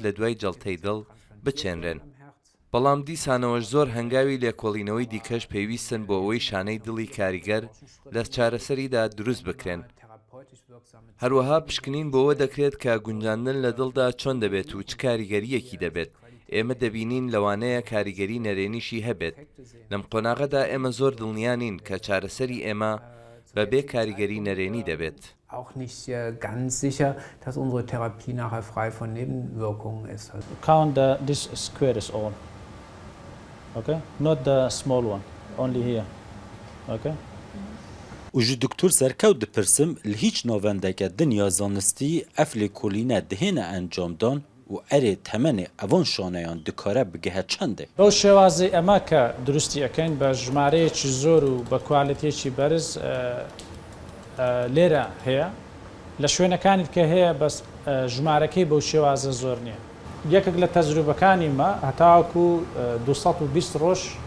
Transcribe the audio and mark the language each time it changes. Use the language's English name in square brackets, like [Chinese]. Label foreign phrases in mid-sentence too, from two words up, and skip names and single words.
[Central Kurdish] لە دوای جەڵتەی دڵ بچێنرێن بەڵام دیسانەوەش زۆر هەنگاوی لێکۆڵینەوەی دیکەش پێویستن بۆ ئەوەی شانەی دڵی کاریگەر لە چارەسەریدا دروست بکرێن هەروەها پشکنین بۆەوە دەکرێت کە گونجاندن لە دڵدا چۆن دەبێت و چ کاریگەریەکی دەبێت ئێمە دەبینین لەوانەیە کاریگەری نەرێنیشی هەبێت لەم قۆناغەدا ئێمە زۆر دڵنیانین کە چارەسەری ئێمە بەبێ کاریگەری نەرێنی دەبێت [German] auch nicht ganz sicher, dass unsere Therapie nachher frei von Nebenwirkungen ist. [English] Count this square is all. Okay? Not the small one, only here. Okay? [Kurdish] و ji doktor serkew dipirsim li hîç navendeke dinya zanistî ev lêkolîne dihêne encamdan û erê temenê evan şaneyan dikare bigehe çend e. [Central Kurdish] بەو شێوازەی ئەمە کە دروستی ئەەکەین بە ژمارەیەکی زۆر و بە کوالەتێکی بەرز لێرە هەیە لە شوێنەکانی کە هەیە بەس ژمارەکەی بەو شێوازە زۆر نییە یەکێک لە تەجروبەکانی مە هەتاوەکو 220 ڕۆژ